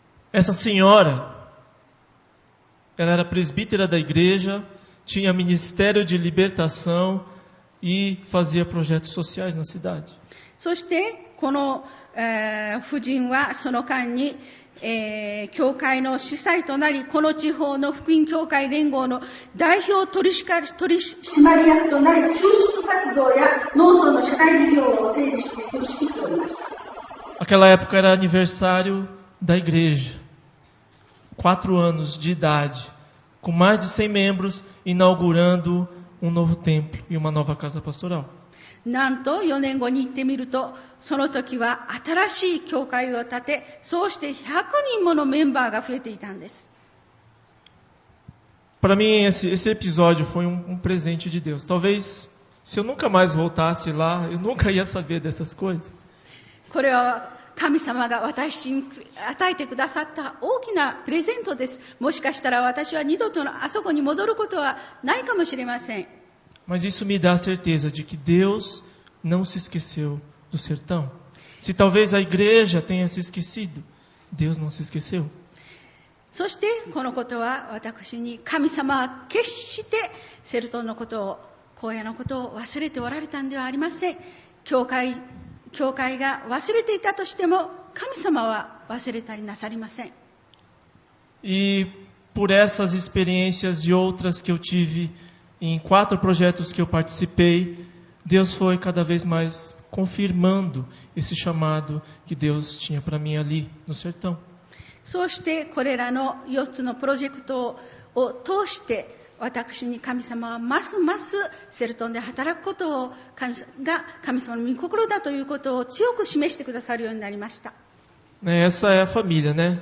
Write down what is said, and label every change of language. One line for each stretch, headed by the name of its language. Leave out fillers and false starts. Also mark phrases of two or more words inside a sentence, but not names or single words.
Portuguese: Essa senhora, ela era presbítera da igreja, tinha ministério de libertação e fazia projetos sociais na cidade.
Japanese: そしてこの、婦人はその間に、教会の司祭となり、この地方の福音教会連合の代表取締役となり、救出活動や農村の社会事業を整理して取り仕切っておりました。
Portuguese: Aquela época era aniversário da igreja, 4 anos de idade, com mais de 100 membros, inaugurando um novo templo e uma nova casa pastoral.
Japanese: なんと4年後に行ってみると、その時は新しい教会を建て、そうして100人ものメンバーが増えていたんです。
Portuguese: Para mim esse episódio foi presente de Deus. Talvez se eu nunca mais voltasse lá, eu nunca ia saber dessas coisas.
Japanese: これは神様が私に与えてくださった大きなプレゼントです。もしかしたら私は二度とあそこに戻ることはないかもしれません。
Portuguese: Mas isso me dá a certeza de que Deus não se esqueceu do sertão. Se talvez a igreja tenha se esquecido, Deus não se esqueceu.
Japanese: そしてこのことは私に神様は決してセルトンのことを、荒野のことを忘れておられたんではありません。教会教会が忘れていたとしても、神様は忘れたりなさりません。
Portuguese: E por essas experiências e outras que eu tive em 4 projetos que eu participei, Deus foi cada vez mais confirmando esse chamado que Deus tinha para mim ali no sertão.
Japanese: そうしてこれらの4つのプロジェクトを通して、私に神様はますますセルトンで働くことを神様の御心だということを強く示してくださるようになりました。
Portuguese: Essa é a família, né?